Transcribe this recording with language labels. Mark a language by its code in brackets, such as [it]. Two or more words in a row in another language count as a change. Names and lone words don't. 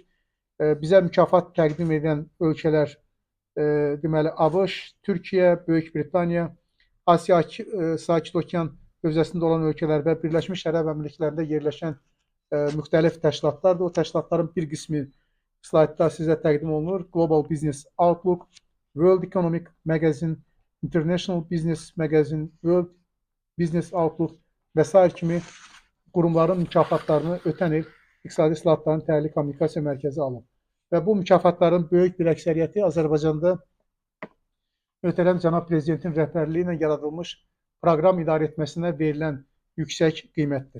[az] Bizə mükafat təqdim edən ölkələr deməli ABŞ, Türkiyə, Böyük Britaniya, Asiya Sakit Okean hövzəsində olan ölkələr və Birləşmiş Ərəb Əmirliklərində yerləşən müxtəlif təşkilatlardır. O təşkilatların bir qismi slaydda sizə təqdim olunur. Global Business Outlook, World Economic Magazine, International Business Magazine, World Business Outlook və s. kimi qurumların mükafatlarını ötən il İqtisadi İslahatların Təhlil Kommunikasiya Mərkəzi alıb. Və bu mükafatların böyük bir əksəriyyəti Azərbaycanda möhtərəm cənab prezidentin rəhbərliyi ilə yaradılmış proqram idarə etməsinə verilən yüksək qiymətdir.